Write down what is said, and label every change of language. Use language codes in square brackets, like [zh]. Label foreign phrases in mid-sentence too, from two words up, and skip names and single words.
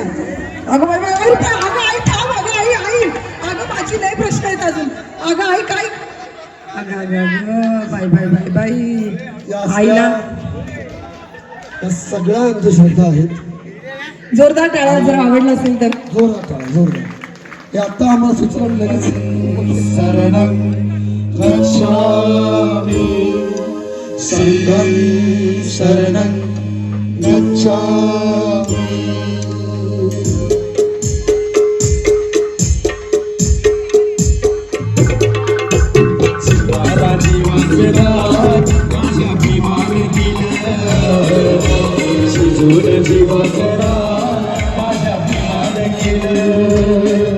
[mr] अगं बाई बाई, आई थांब, अगं आई थांब, अगं आई आई, अगं माझी लय प्रश्न आहेत अजून. अगं आई काय? अगं अगं अगं बाई बाई बाई बाई, आईला या सगळ्या अंधश्रद्धा आहेत. जोरदार टाळ्या जर आवडला असेल तर. जोरात टाळा, जोरदार. हे आता आम्हाला सुचना लगेच. [pi] शरणं गच्छामि संघं शरणं गच्छामि. [mr] माझा जीवाचा माझ्या भीमाने दिलं, शिजून जीवाचा माझ्या भीमाने केलं.